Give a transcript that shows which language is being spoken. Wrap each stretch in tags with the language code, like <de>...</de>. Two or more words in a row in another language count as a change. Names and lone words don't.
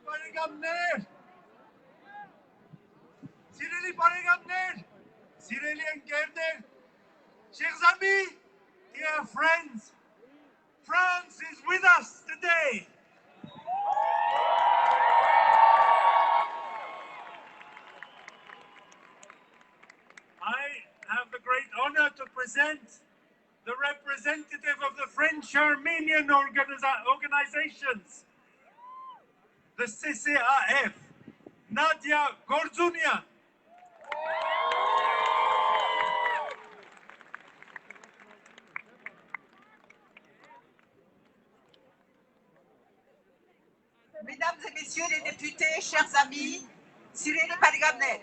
<hy>բարեկամներ, սիրելի բարեկամներ, սիրելի ընկերներ,</hy> <fr>chers amis,</fr> <en>dear friends, France is with us today. I have the great honor to present the representative of the French-Armenian organizations, the CCAF, Nadia Gorzunian.</en> <fr>Mesdames et messieurs les députés, chers amis,</fr> <hy>սիրելի բարեկամներ.</hy>